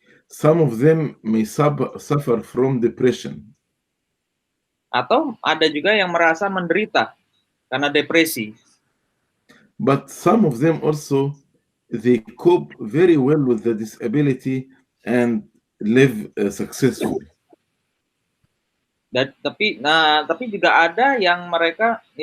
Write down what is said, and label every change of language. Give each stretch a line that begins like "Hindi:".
English: Some of them may suffer from depression.
Indonesian: Atau ada juga yang merasa menderita karena depresi.
English: But some of them also, they cope very well with the disability and live successfully.
Indonesian: Tapi juga ada yang mereka